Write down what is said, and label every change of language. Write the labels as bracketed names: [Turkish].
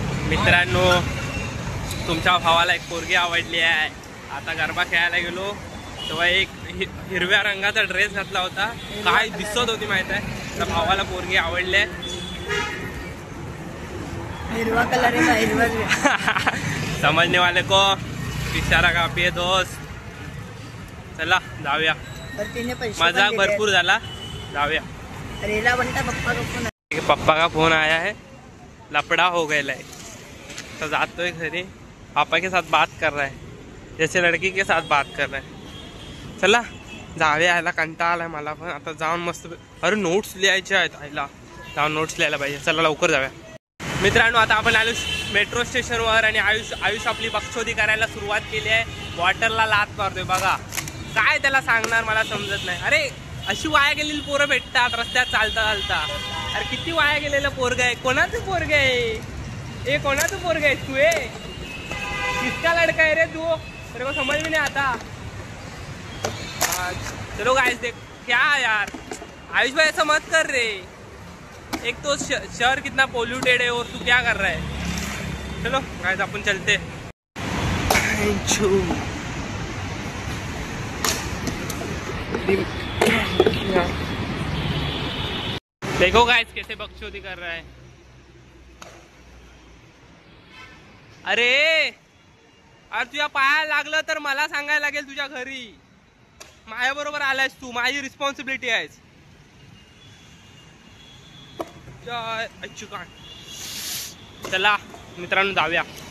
[Marathi] मित्रांनो तुमच्या भावाला एक पोरगी आवडली आहे. आता गरबा खेळायला गेलो तेव्हा एक हिरव्या रंगाचा ड्रेस घातला होता, काय दिसत होती माहित आहे. तर भावाला पोरगी आवडली आहे. हिरवा कलर है, हिरवा. [Hindi] समझने वाले को इशारा काफी है दोस्त. [Marathi] चला जाऊया. मजाक भरपूर झाला. जाऊया. [Hindi] रेला बनता पप्पा का फोन. पप्पा का फोन आया है, लपड़ा हो गया है. [Marathi] तो जातोय घरी. [Hindi] पापा के साथ बात कर रहा है जैसे लड़की के साथ बात कर रहा है. [Marathi] चला जाऊया. यायला कंटाळा आलाय मला पण. आता जाऊन मस्त. अरे नोट्स लिहायचे आहेत. आईला जाऊन नोट्स लिहायला पाहिजे. चला लवकर जाऊया. मित्रांनो आता आपण आलो मेट्रो स्टेशनवर आणि आयुष आपली बक्षोदी करायला सुरुवात केली आहे. वॉटरला लात मारतोय बघा. काय त्याला सांगणार मला समजत नाही. अरे अशी वाया गेलेली पोरं भेटतात रस्त्यात चालता चालता. अरे किती वाया गेलेलं पोरग आहे. कोणाचं पोरग आहे ए? कोणाचं पोरग आहे तू? [Hindi] किसका लड़का है रे तू? तेरे को समझ में नहीं आता. चलो गाइस देख क्या यार, आयुष भाई ऐसा मत कर रे. एक तो शहर कितना पोल्यूटेड है और तू क्या कर रहा है. चलो गाइस अपन चलते. देखो गाइस कैसे बकचोदी कर रहा है. [Marathi] अरे तुझ्या पाया लागलं तर मला सांगायला लागेल तुझ्या घरी. माझ्या बरोबर आलायस तू, माझी रिस्पॉन्सिबिलिटी आहेस. चला मित्रांनो जाऊया.